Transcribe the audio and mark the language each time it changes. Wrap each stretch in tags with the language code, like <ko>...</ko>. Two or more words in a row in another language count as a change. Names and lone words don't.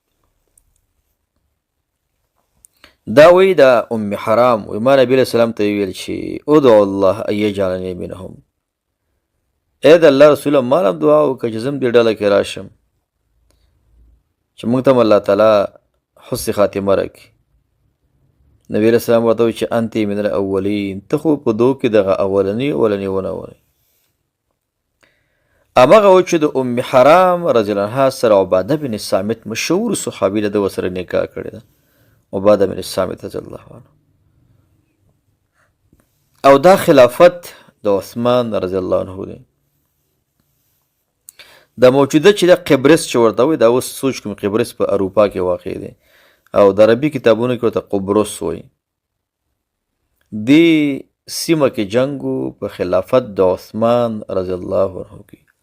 <ps>دا وی د ام حرام وی ما نبی</ps> <ar>علیه السلام</ar> <ps>ته ویل چې</ps> <ar>ادعو الله ان یجعلنی منهم،</ar> <ps>ای د الله رسوله ما هم دعا وکړه چې زم دې ډله کې راشم، چې موږ ته هم الله تعالی حسن خاتمه راکړي. نبی</ps> <ar>علیه السلام</ar> <ps>ورته وایي چې</ps> <ar>انت من الاولین،</ar> <ps>ته خو په دو کې دغه اولنی ونه وی. همغه و چې د ام حرام</ps> <ar>رضی الله عنها</ar> <ps>سره عباده بن صامت مشهور صحابي ده، د ورسره نکاح کړې ده، عباده بن صامت</ps> <ar>رضی الله عنه.</ar> <ps>او دا خلافت د عثمان</ps> <ar>رضی الله عنه</ar> <ps>دی. دا موجوده چې د قبرس چې ورته وایي، دا اوس سوچ کوم قبرس په اروپا کې واقع دی، او د عربي کتابونو کې ورته قبرس وایي. دې سیمه کې جنګ په خلافت د عثمان</ps> <ar>رضی الله عنه</ar> <ps>کې.</ps>